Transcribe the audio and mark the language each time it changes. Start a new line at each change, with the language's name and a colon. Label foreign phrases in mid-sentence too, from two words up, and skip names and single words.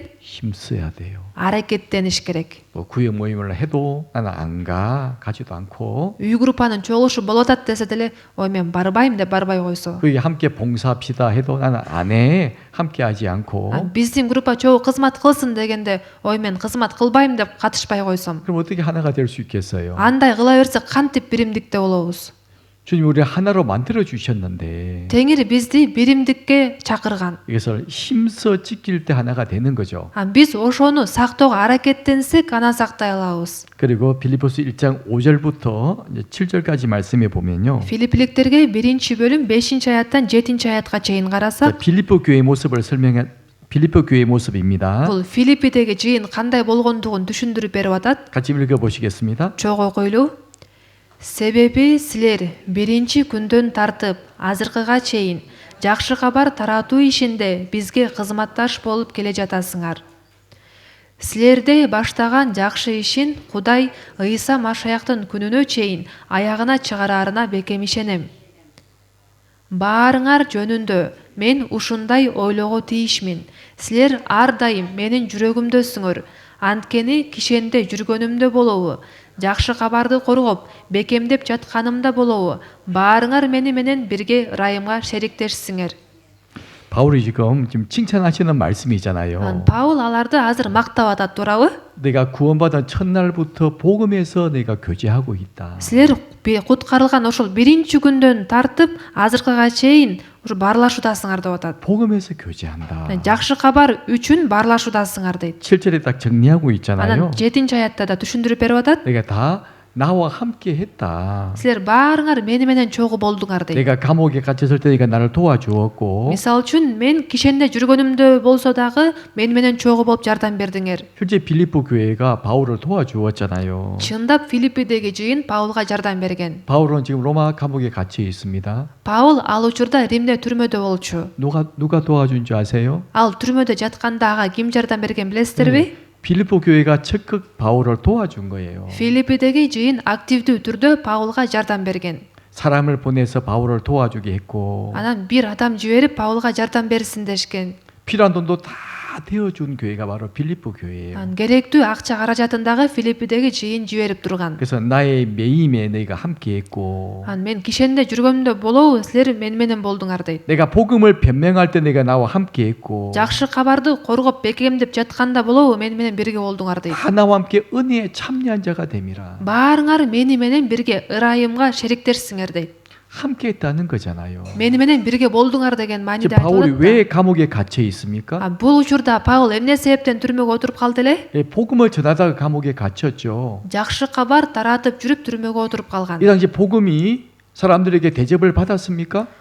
Korean: 힘써야 돼요.
Kyrgyz: Аракеттениш керек.
Korean: 뭐 구역 모임을 해도 나는 안 가, 가지도 않고
Kyrgyz: үй группанын чогулушу болуп атат десе деле, ой мен барбайм деп барбай койсо.
Korean: 구역에 함께 봉사합시다 해도 나는 안 해, 함께 하지 않고
Kyrgyz: Биздин группа чогуу кызмат кылсын дегенде, ой мен кызмат кылбайм деп катышпай койсом.
Korean: 그럼 어떻게 하나가 될 수 있겠어요?
Kyrgyz: Андай кыла берсек кантип биримдикте болобуз?
Korean: 주님 우리 하나로 만들어 주셨는데
Kyrgyz: Теңир бизди биримдикке чакырган.
Korean: 이것을 힘써 지킬 때 하나가 되는 거죠.
Kyrgyz: Биз ошону сактоого аракеттенсек анан сактай алабыз.
Korean: 그리고 빌립보스 1장 5절부터 7절까지 말씀해 보면요.
Kyrgyz: Филиппиликтерге 1-бөлүм 5-аяттан 7-аятка чейин карасак,
Korean: 빌립보 교회의 모습을 설명한 빌립보 교회의 모습입니다.
Kyrgyz: бул Филиппидеги жыйын кандай болгондугун түшүндүрүп берип атат.
Korean: 같이 읽어 보시겠습니다.
Kyrgyz: Чогуу окуйлу. Себеби силер биринчи күндөн тартып азыркыга чейин жакшы кабар таратуу ишинде бизге кызматташ болуп келе жатасыңар. Силерде баштаган жакшы ишин Кудай Ыйса Машаяктын күнүнө чейин аягына чыгараарына бекем ишенем. Баарыңар жөнүндө мен ушундай ойлого тийишмин. Силер ар дайым менин жүрөгүмдөсүңөр. Анткени кишенде жүргөнүмдө болобу, жакшы кабарды коргоп, бекемдеп жатканымда болобу, баарыңар мени менен бирге ырайымга шериктешсиңер.
Korean: 바울이 지금 칭찬하시는 말씀이잖아요.
Kyrgyz: Паул аларды азыр мактап атат, туурабы?
Korean: 내가 구원받은 첫날부터 복음에서 내가 교제하고 있다.
Kyrgyz: Силер куткарылган ошол биринчи күндөн тартып азыркыга чейин ушу баарлашуудасыңар деп атат.
Korean: 복음에서 교제한다.
Kyrgyz: Жакшы кабар үчүн баарлашуудасыңар дейт.
Korean: 7절에 딱 정리하고 있잖아요.
Kyrgyz: Анан 7-аятта да түшүндүрүп берип атат.
Korean: 내가 다 나와 함께 했다.
Kyrgyz: Силер баарыңар мени менен чогуу болдуңар дейт.
Korean: 내가 감옥에 갇혔을 때 네가 나를 도와주었고
Kyrgyz: Мисалы үчүн мен кишенде жүргөнүмдө болсо дагы мени менен чогуу болуп жардам бердиңер.
Korean: 실제 빌립보 교회가 바울을 도와주었잖아요.
Kyrgyz: Чындап Филиппидеги жыйын Паулга жардам берген.
Korean: 바울은 지금 로마 감옥에 갇혀 있습니다.
Kyrgyz: Паул ал учурда Римде түрмөдө болчу.
Korean: 누가 도와준 줄 아세요?
Kyrgyz: Ал түрмөдө жатканда ага ким жардам берген билесиздерби?
Korean: 빌립보 교회가 적극 바울을 도와준 거예요.
Kyrgyz: Филиппидеги жыйын активдүү түрдө Паулга жардам берген.
Korean: 사람을 보내서 바울을 도와주게 했고
Kyrgyz: Анан бир адам жиберип Паулга жардам берсин дешкен.
Korean: 필요한 돈도 다 되어준 교회가 바로 빌립보 교회예요.
Kyrgyz: Анан керектүү акча каражатын дагы Филиппидеги жыйын жиберип турган.
Korean: 그래서 나의 매임에 너희가 함께했고
Kyrgyz: Анан мен кишенде жүргөнүмдө болобу, силер мени менен болдуңар дейт.
Korean: 내가 복음을 변명할 때 내가 나와 함께했고
Kyrgyz: Жакшы кабарды коргоп бекемдеп жатканда болобу, мени менен бирге болдуңар дейт.
Korean: 하나와 함께 은혜에 참여한 자가 됨이라.
Kyrgyz: Баарыңар мени менен бирге ырайымга шериктешсиңер дейт.
Korean: 함께했다는 거잖아요.
Kyrgyz: Мени менен бирге болдуңар деген мааниде
Korean: 지금 바울이
Kyrgyz: айтылат.
Korean: 왜 감옥에 갇혀 있습니까?
Kyrgyz: Бул учурда Паул эмне себептен түрмөгө отуруп калды эле?
Korean: 예, 복음을 전하다가 감옥에 갇혔죠.
Kyrgyz: Жакшы кабар таратып жүрүп түрмөгө отуруп калган.
Korean: 이 당시 복음이 사람들에게 대접을 받았습니까?